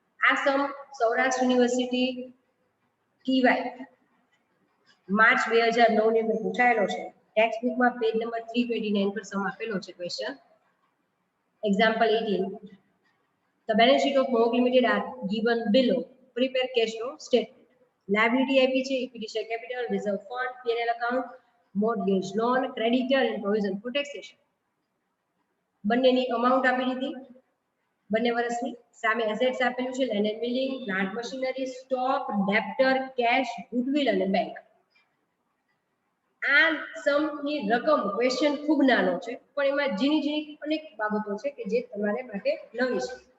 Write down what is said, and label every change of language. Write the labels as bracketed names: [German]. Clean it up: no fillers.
[Gujarati] આ સમ Saurashtra university ટીવાય March 2009 ની અંદર પૂછાયેલો છે. ટેક્સ્ટ બુકમાં પેજ નંબર 329 પર સમ આપેલો છે question. Example 18. [English] The balance sheet of Mohawk Limited are given below. Prepare cash flow statement. Liability [Gujarati] આપી છે, [English] equity share capital, reserve fund, P&L account, mortgage loan, creditor and provision for taxation. [Gujarati] બંનેની amount આપી દીધી, બંને વર્ષની. સામે assets આપેલું છે, land and building, plant machinery, stock, ડેપ્ટર, cache, goodwill અને બેંક. આ સમની રકમ ક્વેશ્ચન ખૂબ નાનો છે, પણ એમાં ઝીણી ઝીણી અનેક બાબતો છે કે જે તમારે માટે નવી છે.